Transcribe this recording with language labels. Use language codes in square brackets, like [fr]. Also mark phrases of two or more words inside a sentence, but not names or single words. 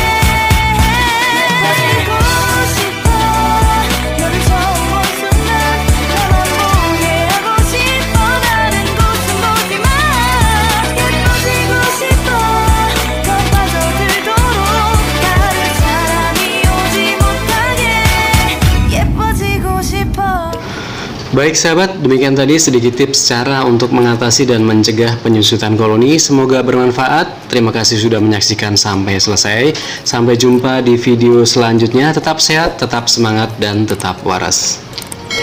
[ko] 예뻐지고 싶어 너를 처음 본 순간 나만 보게 하고 싶어 다른 곳은 보지 마 예뻐지고 싶어 더 빠져들도록 다른 사람이 오지 못하게 예뻐지고 싶어 [id] Baik sahabat, demikian tadi sedikit tips cara untuk mengatasi dan mencegah penyusutan koloni. Semoga bermanfaat. Terima kasih sudah menyaksikan sampai selesai. Sampai jumpa di video selanjutnya. Tetap sehat, tetap semangat, dan tetap waras.